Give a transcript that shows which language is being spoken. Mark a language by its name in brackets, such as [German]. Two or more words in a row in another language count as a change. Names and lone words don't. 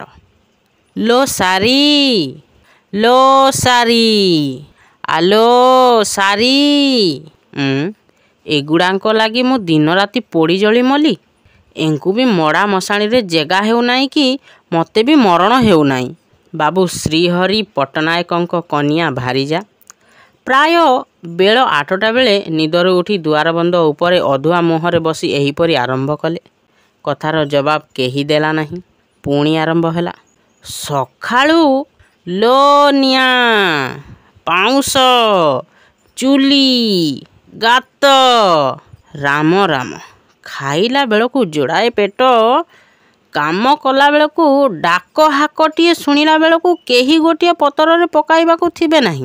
[Odia] ଲୋ ସାରି ଆଲୋ ସାରି ଏଗୁଡ଼ାକ ଲାଗି ମୁଁ ଦିନ ରାତି ପୋଡ଼ି ଜଳି ମଲି। ଏଙ୍କୁ ଭି ମଡ଼ା ମଶାଣି ରେ ଯାଗା ହେଉ ନାହିଁ କି ମୋତେ ଭି ମରଣ ହେଉ ନାହିଁ। ବାବୁ ଶ୍ରୀହରି ପଟ୍ଟନାୟକ କନ୍ୟା ଭାରିଯା ପ୍ରାୟ ବେଳ 8ଟା ବେଳେ ନିଦର ଉଠି ଦୁଆର ବନ୍ଦ ଉପରେ ଅଧୁଆ ମୁହଁରେ ବସି ଏହିପରି ଆରମ୍ଭ କଲେ। କଥାର ଜବାବ କେହି ଦେଲା ନାହିଁ। ପୁଣି ଆରମ୍ଭ ହେଲା। ସକାଳୁ ଲୋ ନିଆଁ ପାଉଁଶ ଚୁଲି ଗାତ ରାମ ରାମ ଖାଇଲା ବେଳକୁ ଜୋଡ଼ାଏ ପେଟ କାମ କଲା ବେଳକୁ ଡାକ ହାକଟିଏ ଶୁଣିଲା ବେଳକୁ କେହି ଗୋଟିଏ ପତର ରେ ପକାଇବାକୁ ଥିବେ ନାହିଁ।